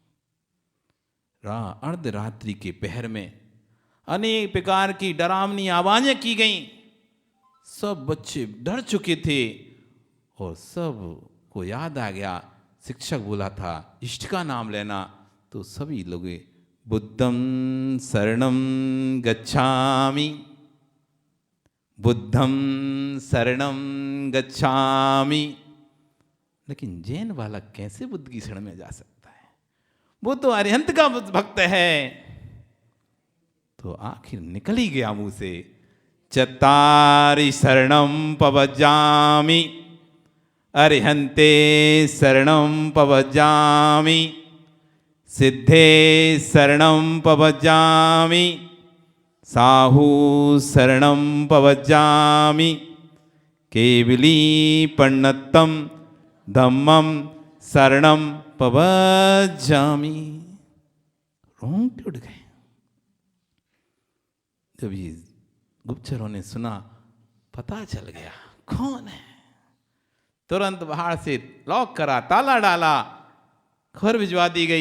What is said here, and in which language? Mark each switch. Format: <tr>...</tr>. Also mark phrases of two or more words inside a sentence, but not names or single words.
<hi>अर्धरात्रि के पहर में अनेक प्रकार की डरावनी आवाजें की गईं। सब बच्चे डर चुके थे और सब को याद आ गया, शिक्षक बोला था इष्ट का नाम लेना। तो सभी लोग</hi> <pi>बुद्धं शरणं गच्छामि, बुद्धं शरणं गच्छामि।</pi> <hi>लेकिन जैन बालक कैसे बुद्ध की शरण में जा सकता है? वो तो अरिहंत का भक्त है। तो आखिर निकल ही गया मुंह से,</hi> <pra>चत्तारि शरणं पवज्जामि, अरिहंते शरणं पवज्जामि, सिद्धे शरणं पवज्जामि, साहू शरणं पवज्जामि, केवली पन्नत्तम धम्मम शरणं पवज्जामि।</pra> <hi>रोंगटे उठ गए जब ये गुप्तचरों ने सुना। पता चल गया कौन है। तुरंत बाहर से लॉक करा, ताला डाला, खबर भिजवा दी गई।</hi>